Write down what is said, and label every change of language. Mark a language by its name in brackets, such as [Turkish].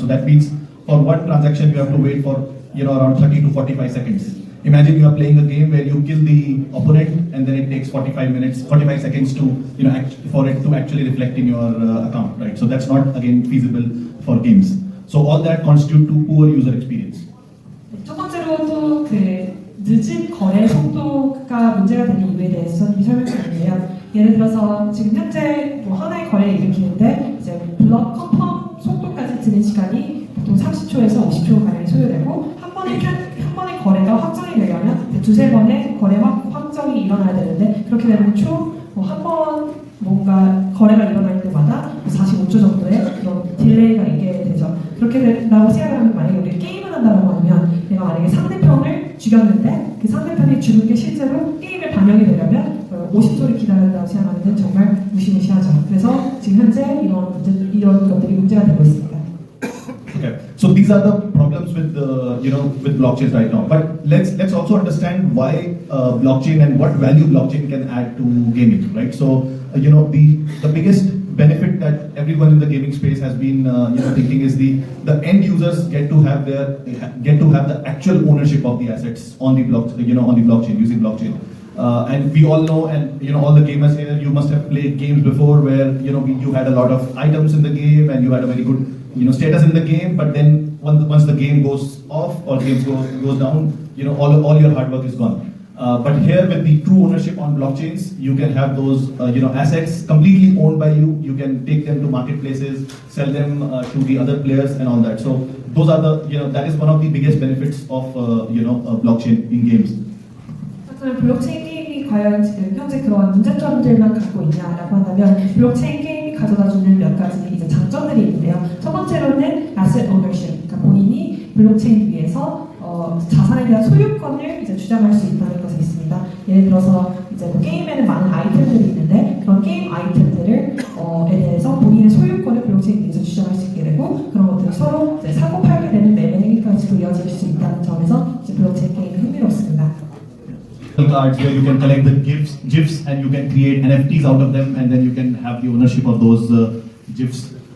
[English] So that means for one transaction you have to wait for around 30 to 45 seconds. Imagine you are playing a game where you kill the opponent and then it takes 45 seconds to for it to actually reflect in your account, right? So that's not again feasible for games. So all that constitute to poor user experience. [Korean] 첫 번째로 또 그 늦은 거래 속도가 문제가 되는 이유에 대해서 설명드리는데요. 예를 들어서 지금 현재 하나의 거래를 일으키는데 이제 블록 컨펌 속도까지 드는 시간이 보통 30초에서 50초 가량이 소요되고 한 번의 거래가 확정이 되려면 2-3번의 거래 확정이 일어나야 되는데 그렇게 되면 한 번 뭔가 거래가 일어날 때마다 45초 정도의 그런 딜레이가 있게 되죠. 그렇게 된다고 생각을 하면 만약에 우리가 게임을 한다고 하면 내가 만약에 상대편을 죽였는데 그 상대편이 죽은 게 실제로 게임에 반영이 되려면 50초를 기다린다고 생각하면 정말 무시무시하죠. 그래서 지금 현재 이런 것들이 문제가 되고 있습니다. [English] Okay, so these are the problems with with blockchains right now. But let's also understand why blockchain and what value blockchain can add to gaming, right? So the biggest benefit that everyone in the gaming space has been thinking is the end users get to have the actual ownership of the assets on the blockchain using blockchain. And we all know, and all the gamers here, you must have played games before where you had a lot of items in the game and you had a very good status in the game, but then once the game goes off or games goes down, all your hard work is gone. But here with the true ownership on blockchains, you can have those assets completely owned by you. You can take them to marketplaces, sell them to the other players and all that. So those are that is one of the biggest benefits of blockchain in games. [Korean] 그럼 블록체인 게임이 과연 지금 현재 그러한 문제점들만 갖고 있냐라고 한다면 블록체인 게임이 가져다주는 몇 가지 이제 장점들이 있는데요. 첫 번째로는 [English] asset ownership, [Korean] 그러니까 본인이 블록체인 위에서 자산에 대한 소유권을 이제 주장할 수 있다는 것이 있습니다. 예를 들어서 이제 게임에는 많은 아이템들이 있는데 그런 게임 아이템들에 대해서 본인의 소유권을 블록체인 위에서 주장할 수 있게 되고 그런 것들이 서로 이제 사고 팔게 되는 매매 행위까지도 이어질 수 있다는 점에서 이제 블록체인 게임이 흥미롭습니다. [English] Cards where you can collect the GIFs and you can create NFTs out of them, and then you can have the ownership of those GIFs.